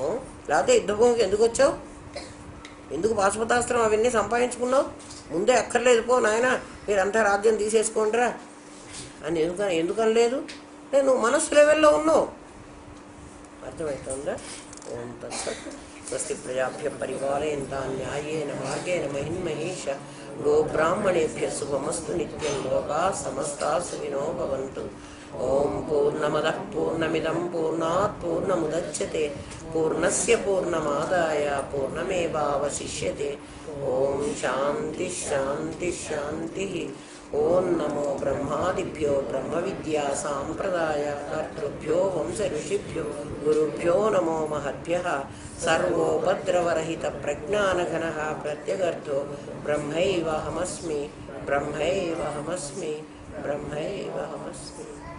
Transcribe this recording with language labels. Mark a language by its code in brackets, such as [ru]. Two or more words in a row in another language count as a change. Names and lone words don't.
[te] లేకపోతే యుద్ధభూమికి ఎందుకు వచ్చావు? ఎందుకు పాశుపతాస్త్రం అవన్నీ సంపాదించుకున్నావు? ముందే అక్కర్లేదు పో నాయన, మీరంతా రాజ్యం తీసేసుకోండిరా అని ఎందుకనలేదు? నువ్వు మనస్సు లెవెల్లో ఉన్నావు. అర్థమవుతుందా? [sa] ఓం తత్సత్. స్వస్తి ప్రజాభ్య పరిపాలయంతాం న్యాయేన మార్గేణ మహిన్మహేష గోబ్రాహ్మణేభ్య శుభమస్తు నిత్యం. లోకా సమస్తా సుఖినో భవంతు. ఓం పూర్ణమదః పూర్ణమిదం పూర్ణాత్ పూర్ణముదచ్యతే పూర్ణస్య పూర్ణమాదాయ పూర్ణమేవావశిష్యతే. ఓం శాంతి శాంతి శాంతి. ఓం నమో బ్రహ్మాదిభ్యో బ్రహ్మ విద్యా సాంప్రదాయ కర్తృభ్యో వంశ ఋషిభ్యో గురుభ్యో నమో మహద్భ్యః. సర్వోపద్రవరహిత ప్రజ్ఞానఘనః ప్రత్యగర్థో బ్రహ్మైవాహమస్మి బ్రహ్మైవాహమస్మి బ్రహ్మైవాహమస్మి.